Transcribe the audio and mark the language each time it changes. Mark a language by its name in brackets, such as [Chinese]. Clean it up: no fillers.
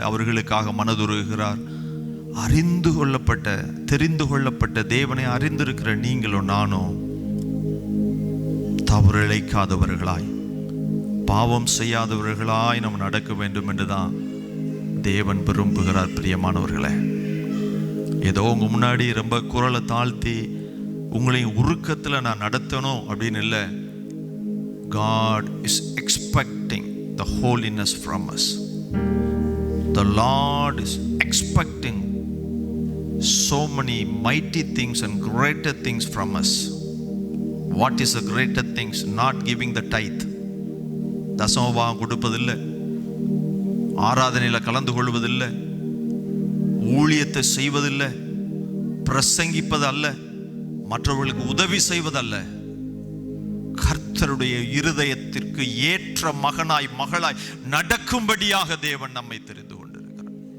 [Tamil] அவர்களுக்காக மனதுருகிறார். அறிந்து கொள்ளப்பட்ட, தெரிந்து கொள்ளப்பட்ட தேவனை அறிந்திருக்கிற நீங்களும் நானும் தவறு இழைக்காதவர்களாய், பாவம் செய்யாதவர்களாய் நாம் நடக்க வேண்டும் என்றுதான் தேவன் விரும்புகிறார். பிரியமானவர்களே, ஏதோ உங்க முன்னாடி ரொம்ப குரலை தாழ்த்தி உங்களையும் உருக்கத்தில் நான் நடத்தணும் அப்படின்னு இல்லை. [English] God is expecting the holiness from us. The Lord is expecting so many mighty things and greater things from us. What is the greater things? Not giving the tithe. [Tamil] தசமபாகம் கொடுப்பதில்லை, ஆராதனையில் கலந்து கொள்வதில்லை, ஊழியத்தை செய்வதில்லை, பிரசங்கிப்பது அல்ல, மற்றவர்களுக்கு உதவி செய்வதல்ல. கர்த்தருடைய இருதயத்திற்கு ஏற்ற மகனாய் மகளாய் நடக்கும்படியாக தேவன் நம்மை தெரிந்து கொண்டிருக்கிறார்.